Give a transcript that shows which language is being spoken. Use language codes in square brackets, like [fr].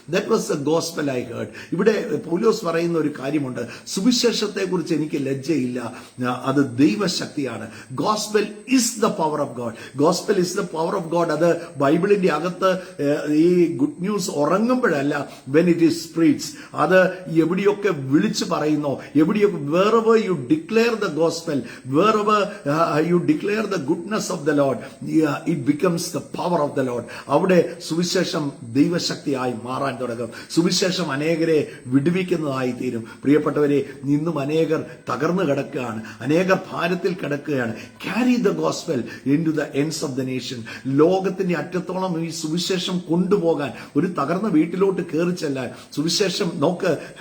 [en] That was the gospel I heard. [ml] ഇവിടെ പൗലോസ് പറയുന്ന ഒരു കാര്യമുണ്ട്, സുവിശേഷത്തെ കുറിച്ച് എനിക്ക് ലജ്ജയില്ല, അത് ദൈവശക്തിയാണ്. [en] Gospel is the power of God. Gospel is the power of God. [ml] അത് ബൈബിളിന്റെ അകത്ത് ഈ good news ഉറങ്ങുമ്പോഴല്ല, [en] When it is spreads. [ml] അത് എവിടെയൊക്കെ വിളിച്ചു പറയുന്നോ, എവിടെയൊക്കെ [en] wherever you declare the gospel, wherever you declare the goodness of the Lord, it becomes the power of the Lord. [ml] അവിടെ സുവിശേഷം ദൈവശക്തിയായി മാറാൻ തുടങ്ങും. സുവിശേഷം അനേകരെ വിടുവിക്കുന്നതായി തീരും. പ്രിയപ്പെട്ടവരെ, ഇന്നും അനേകർ തകർന്നു കിടക്കുകയാണ്, അനേകർ ഭാരത്തിൽ കിടക്കുകയാണ്. [en] Carry the gospel into the ends of the nation. [ml] ലോകത്തിന്റെ അറ്റത്തോളം ഈ സുവിശേഷം കൊണ്ടുപോകാൻ, ഒരു തകർന്ന വീട്ടിലോട്ട് കയറി ചെല്ലാൻ സുവിശേഷം നോക്ക്.